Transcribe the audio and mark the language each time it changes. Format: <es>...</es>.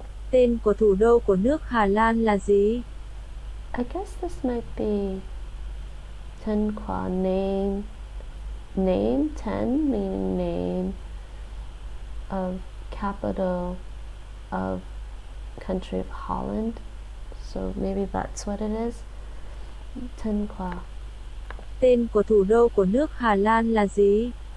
<vi>Tên của thủ đô của nước Hà Lan là gì?</vi> <en>I guess this might be Tenqua name. Name, ten meaning name of capital of country of Holland. So maybe that's what it is. Tenqua.</en> <vi>Tên của thủ đô của nước Hà Lan là gì?</vi>